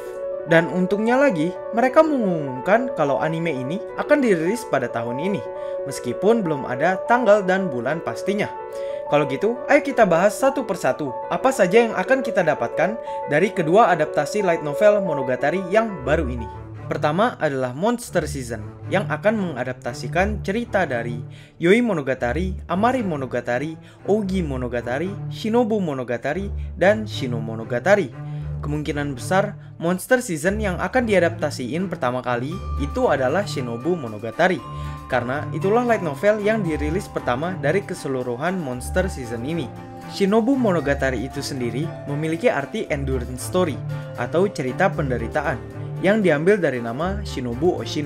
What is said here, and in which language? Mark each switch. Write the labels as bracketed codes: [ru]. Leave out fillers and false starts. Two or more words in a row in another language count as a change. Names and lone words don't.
[id] Dan untungnya lagi, mereka mengumumkan kalau anime ini akan dirilis pada tahun ini, meskipun belum ada tanggal dan bulan pastinya. Kalau gitu, ayo kita bahas satu persatu apa saja yang akan kita dapatkan dari kedua adaptasi [en] light novel [id] Monogatari yang baru ini. Pertama adalah Monster Season, yang akan mengadaptasikan cerita dari Yoi Monogatari, Amari Monogatari, Ougi Monogatari, Shinobu Monogatari, dan Shino Monogatari. Kemungkinan besar Monster Season yang akan diadaptasiin pertama kali itu adalah Shinobu Monogatari, karena itulah [en] light novel [id] yang dirilis pertama dari keseluruhan Monster Season ini. Shinobu Monogatari itu sendiri memiliki arti [en] endurance story [id] atau cerita penderitaan yang diambil dari nama Shinobu Oshino.